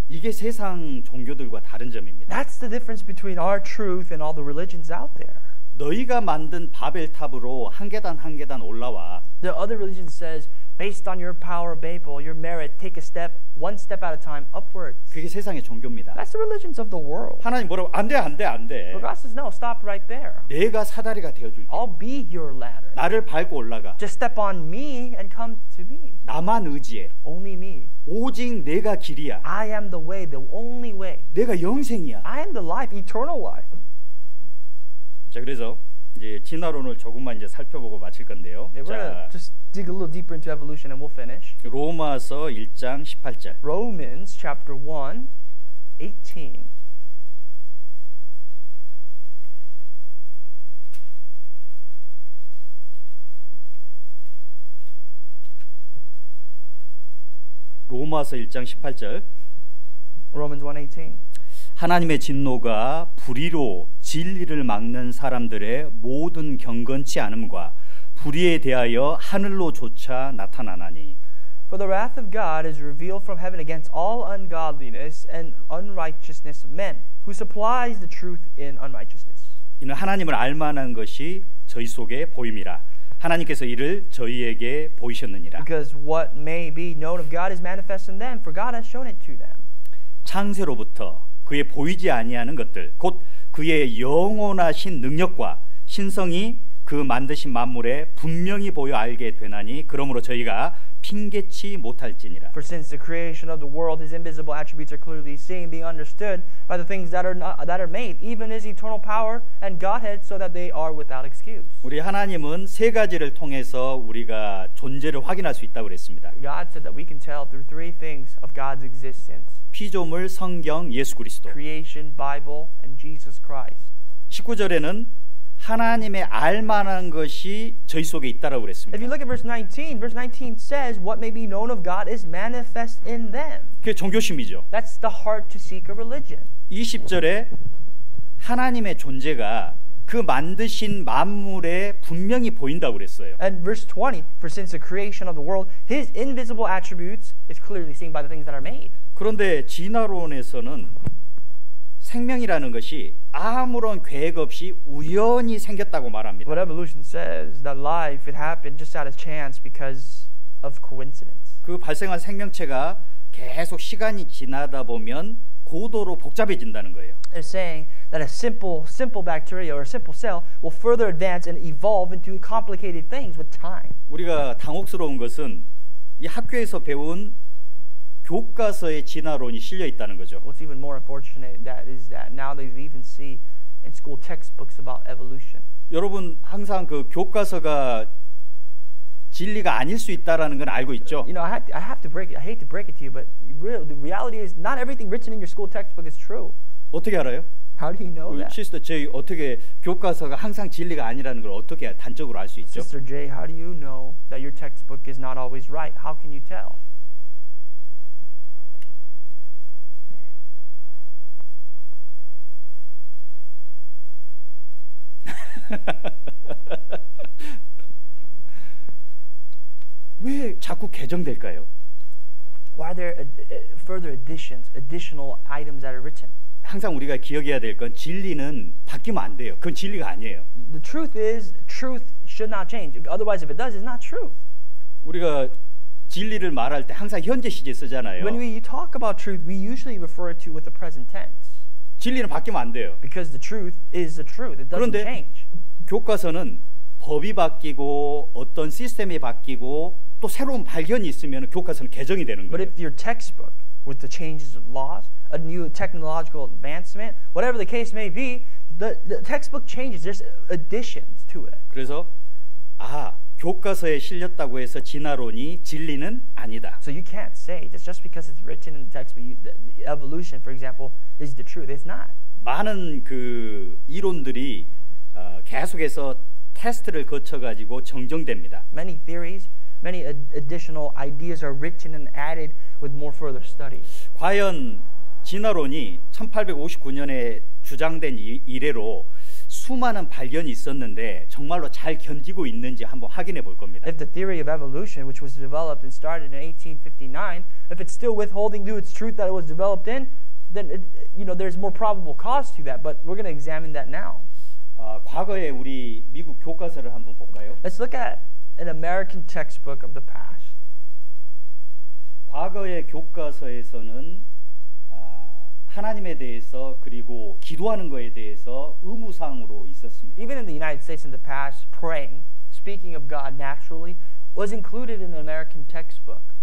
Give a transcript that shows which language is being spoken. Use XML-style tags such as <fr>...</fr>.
<ko>이게 세상 종교들과 다른 점입니다.</ko> <en>That's the difference between our truth and all the religions out there.</en> <ko>너희가 만든 바벨탑으로 한 계단 한 계단 올라와.</ko> <en>The other religion says, based on your power, Babel, your merit, take a step, one step at a time, upwards.</en> <ko>그게 세상의 종교입니다.</ko> <en>That's the religions of the world.</en> <ko>하나님 뭐라고? 안 돼, 안 돼, 안 돼.</ko> <en>But God says, no, stop right there.</en> <ko>내가 사다리가 되어줄게.</ko> <en>I'll be your ladder.</en> <ko>나를 밟고 올라가.</ko> <en>Just step on me and come to me.</en> <ko>나만 의지해.</ko> <en>Only me.</en> <ko>오직 내가 길이야.</ko> <en>I am the way, the only way.</en> <ko>내가 영생이야.</ko> <en>I am the life, eternal life.</en> <ko>자, 그래서 이제 진화론을 조금만 이제 살펴보고 마칠 건데요.</ko> <en>Yeah, we're gonna just dig a little deeper into evolution and we'll finish.</en> <ko>로마서 1장 18절.</ko> <en>Romans chapter 1, 18.</en> <ko>로마서 1장 18절.</ko> <en>Romans 1:18.</en> <ko>하나님의 진노가 불의로 진리를 막는 사람들의 모든 경건치 않음과 불의에 대하여 하늘로조차 나타나나니.</ko> <en>For the wrath of God is revealed from heaven against all ungodliness and unrighteousness of men, who supplies the truth in unrighteousness.</en> <ko>이는 하나님을 알만한 것이 저희 속에 보임이라. 하나님께서 이를 저희에게 보이셨느니라.</ko> <en>Because what may be known of God is manifest in them, for God has shown it to them.</en> <ko>창세로부터 그의 보이지 아니하는 것들, 곧 그의 영원하신 능력과 신성이 그 만드신 만물에 분명히 보여 알게 되나니, 그러므로 저희가 핑계치 못할지니라.</ko> <en>For since the creation of the world, His invisible attributes are clearly seen, being understood by the things that are made, even His eternal power and Godhead, so that they are without excuse.</en> <ko>우리 하나님은 세 가지를 통해서 우리가 존재를 확인할 수 있다고 그랬습니다.</ko> <en>God said that we can tell through three things of God's existence:</en> <ko>피조물, 성경, 예수 그리스도.</ko> <en>creation, Bible, and Jesus Christ.</en> <ko>19절에는 하나님의 알만한 것이 저희 속에 있다라고</ko> <en>If</en> <ko>그랬습니다.</ko> <en>you look at verse 19 says, what may be known of God is manifest in them.</en> <ko>그게 종교심이죠.</ko> <en>That's the heart to seek a religion.</en> <ko>20절에 하나님의 존재가 그 만드신 만물에 분명히 보인다고 그랬어요.</ko> <en>And verse 20, for since the creation of the world, his invisible attributes is clearly seen by the things that are made.</en> <ko>그런데 진화론에서는 생명이라는 것이 아무런 계획 없이 우연히 생겼다고 말합니다.</ko> <en>But evolution says that life, it happened just out of chance because of coincidence.</en> <ko>그 발생한 생명체가 계속 시간이 지나다 보면 고도로 복잡해진다는 거예요.</ko> <en>They're saying that a simple bacteria or a simple cell will further advance and evolve into complicated things with time.</en> <ko>우리가 당혹스러운 것은 이 학교에서 배운 교과서의 진화론이 실려 있다는 거죠.</ko> <en>What's even more unfortunate is that nowadays we even see in school textbooks about evolution.</en> <ko>여러분 항상 그 교과서가 진리가 아닐 수 있다라는 건 알고 있죠.</ko> <en>You know, I hate to break it to you, but the reality is not everything written in your school textbook is true.</en> <ko>어떻게 알아요?</ko> <en>How do you know that?</en> <ko>시스터 제이 어떻게 교과서가 항상 진리가 아니라는 걸 어떻게 단적으로 알 수 있죠?</ko> <en>Sister J, how do you know that your textbook is not always right? How can you tell?</en> <ko>왜 자꾸 개정될까요?</ko> <en>Why are there further additional items that are written?</en> <ko>항상 우리가 기억해야 될 건 진리는 바뀌면 안 돼요. 그건 진리가 아니에요.</ko> <en>The truth is, truth should not change. Otherwise, if it does, it's not truth.</en> <ko>우리가 진리를 말할 때 항상 현재 시제 쓰잖아요.</ko> <en>When we talk about truth, we usually refer it to with the present tense.</en> <ko>진리는 바뀌면 안 돼요.</ko> <en>Because the truth is the truth. It doesn't</en> <ko>그런데</ko> <en>change.</en> <ko>교과서는 법이 바뀌고 어떤 시스템이 바뀌고 또 새로운 발견이 있으면 교과서는 개정이 되는</ko> <en>But if your textbook, with the changes of laws, a new technological advancement, whatever the case may be, the textbook changes. There's additions to it.</en> <ko>그래서 교과서에 실렸다고 해서 진화론이 진리는 아니다.</ko> <en>So you can't say that just because it's written in the textbook, the evolution, for example, is the truth. It's not.</en> <ko>많은 그 이론들이 계속해서 테스트를 거쳐 가지고 정정됩니다.</ko> <en>Many theories, many additional ideas are written and added with more further study.</en> <ko>과연 진화론이 1859년에 주장된 이래로 수많은 발견이 있었는데 정말로 잘 견디고 있는지 한번 확인해 볼 겁니다.</ko> <en>If the theory of evolution, which was developed and started in 1859, if it's still withholding to its truth that it was developed in, then there's more probable cause to that. But we're going to examine that now.</en> <ko>과거에 우리 미국 교과서를 한번 볼까요?</ko> <en>Let's look at an American textbook of the past.</en> <ko>과거의 교과서에서는 하나님에 대해서 그리고 기도하는 것에 대해서 의무사항으로 있었습니다.</ko> <en>Even in the United States in the past, praying, speaking of God naturally, was included in an American textbook.</en>